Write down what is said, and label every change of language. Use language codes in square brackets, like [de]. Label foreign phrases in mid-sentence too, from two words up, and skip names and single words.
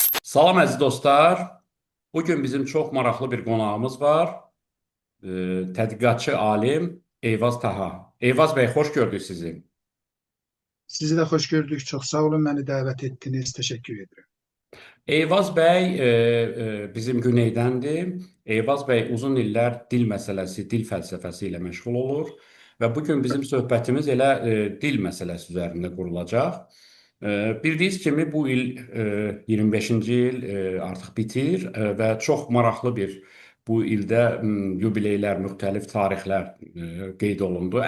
[az] Salam əziz dostlar. Bugün bizim çox maraqlı bir qonağımız var. Ee, Tədqiqatçı alim Eyvaz Taha. Eyvaz bəy, xoş gördük sizi. [tr] Sizi de hoş gördük. Çok sağ olun beni davet ettiniz. Teşekkür ederim. [az] Eyvaz bəy bizim Güneydəndir. Eyvaz bəy uzun illər dil məsələsi, dil fəlsəfəsi ilə məşğul olur və bu gün bizim söhbətimiz elə dil məsələsi üzərində qurulacaq. Bildiyiniz kimi bu il 25-ci il artıq bitir və çox maraqlı bir bu ildə yubileylər, müxtəlif tarixlər qeyd olundu.